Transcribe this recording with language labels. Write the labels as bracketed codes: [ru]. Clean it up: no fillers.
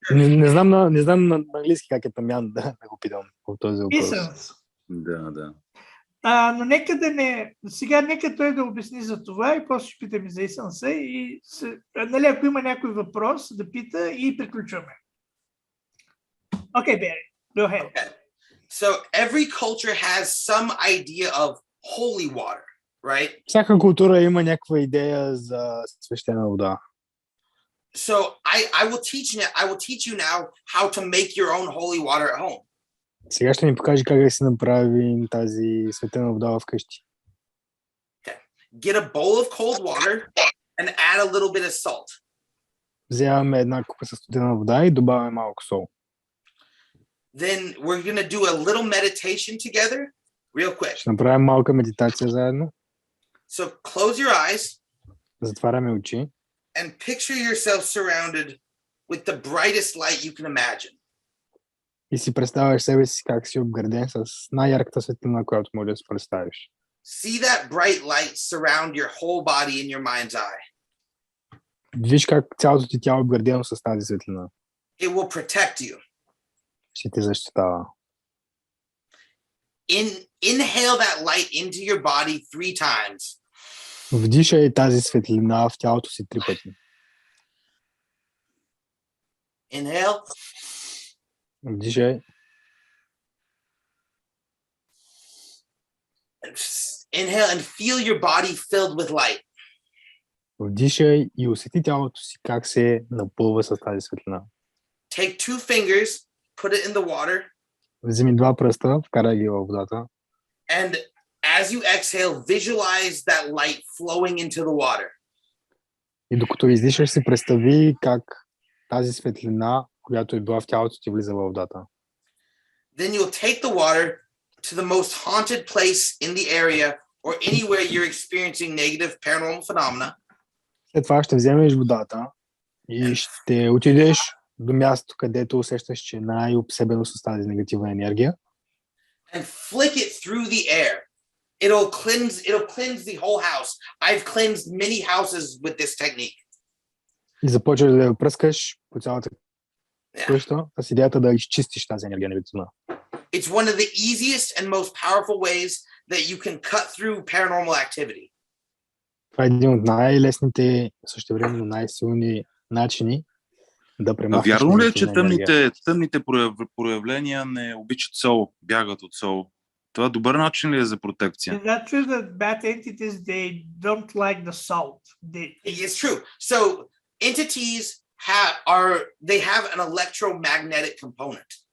[bg] Не знам на английски как е тамян, да го питам по този въпрос. Да. Но нека той да обясни за това и после ще питаме за есенса и ако има някой въпрос да пита и приключваме. [en] Okay, Barry, go ahead. Okay. So every culture has some idea of holy water, right? [bg] Всяка култура има някаква идея за свещена вода. [en] So I will teach you now how to make your own holy water at home. [bg] Сега ще ни покажи как да си направим тази светена вода вкъщи. [en] Okay. Get a bowl of cold water and add a little bit of salt. [bg] Вземаме една купа със студена вода и добавяме малко сол. [en] Then we're going to do a little meditation together, real quick. [bg] Ще направим малка медитация заедно. [en] So close your eyes. [bg] Затваряме очи. [en] And picture yourself surrounded with the brightest light you can imagine. [bg] И си представяш себе си как си обграден с най-ярката светлина, която можеш да си представиш. [en] See that bright light surround your whole body in your mind's eye. [bg] Виж как цялото ти тяло е обградено с тази светлина. [en] It will protect you. [bg] Ще те защитава. [en] Inhale that light into your body 3 times. [bg] Вдишай тази светлина в тялото си 3 пъти. [en] Inhale. [bg] Вдишай. [en] Inhale and feel your body filled with light. [bg] Вдишай и усети тялото си как се напълва с тази светлина. [en] Take 2 fingers, put it in the water. [bg] Вземи 2 пръста, вкарай ги във водата. [en] And as you exhale, visualize that light flowing into the water. [bg] И докато издишаш, си представи как тази светлина, която е била в тялото ти, влиза във водата. [en] Then you'll take the water to the most haunted place in the area or anywhere you're experiencing negative paranormal phenomena. [bg] След това ще вземеш водата и ще отидеш до мястото, където усещаш, че е най-обсебено с тази негативна енергия. [en] And flick it through the air. It'll cleanse the whole house. I've cleansed many houses with this technique. [bg] И започваш да я пръскаш по цялата къща с идеята да изчистиш тази енергия негативна. [en] It's one of the easiest and most powerful ways that you can cut through paranormal activity. [bg] Това е един от най-лесните, същевременно най-силни начини да премахнеш. Вярно ли е, че тъмните проявления не обичат сол, бягат от сол? Това добър начин ли е за протекция? [en] Is that true that bad entities, they don't like the salt? It's true. So entities they have an electromagnetic component.